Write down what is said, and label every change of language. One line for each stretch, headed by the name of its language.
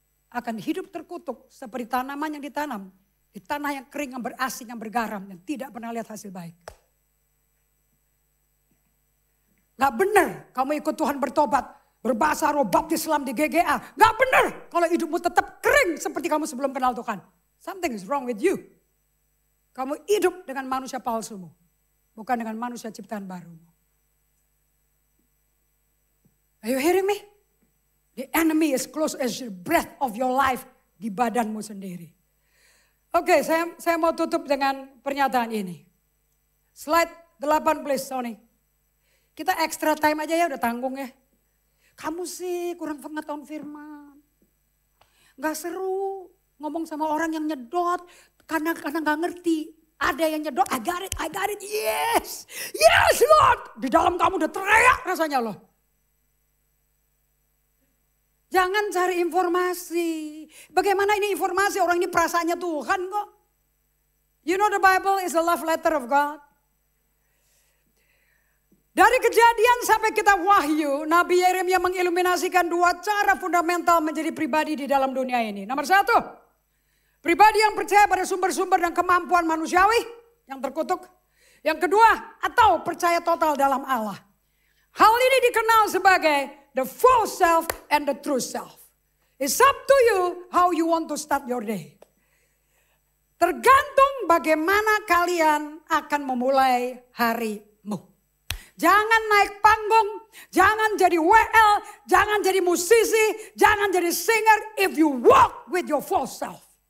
Indonesian: Akan hidup terkutuk seperti tanaman yang ditanam di tanah yang kering, yang berasin, yang bergaram, yang tidak pernah lihat hasil baik. Gak benar kamu ikut Tuhan bertobat, berbahasa roh, baptis Islam di GGA. Gak benar kalau hidupmu tetap kering seperti kamu sebelum kenal Tuhan.
English: Something is wrong with you.
Indonesian: Kamu hidup dengan manusia palsumu, bukan dengan manusia ciptaan barumu.
English: Are you hearing me? The enemy is close as the breath of your life
Indonesian: di badanmu sendiri. Oke, saya mau tutup dengan pernyataan ini. Slide 8 please, Sony. Kita extra time aja ya, udah tanggung ya. Kamu sih kurang pengetahuan firman. Gak seru ngomong sama orang yang nyedot karena gak ngerti. Ada yang nyedot,
English: I got it, yes. Yes Lord.
Indonesian: Di dalam kamu udah teriak rasanya loh. Jangan cari informasi. Bagaimana ini informasi? Orang ini perasaannya Tuhan kok.
English: You know the Bible is a love letter of God.
Indonesian: Dari Kejadian sampai kitab Wahyu, Nabi Yeremia mengiluminasikan dua cara fundamental menjadi pribadi di dalam dunia ini. Nomor satu, pribadi yang percaya pada sumber-sumber dan kemampuan manusiawi yang terkutuk. Yang kedua, atau percaya total dalam Allah. Hal ini dikenal sebagai
English: the false self and the true self. It's up to you how you want to start your day.
Indonesian: Tergantung bagaimana kalian akan memulai harimu. Jangan naik panggung, jangan jadi WL, jangan jadi musisi, jangan jadi singer
English: if you walk with your false self.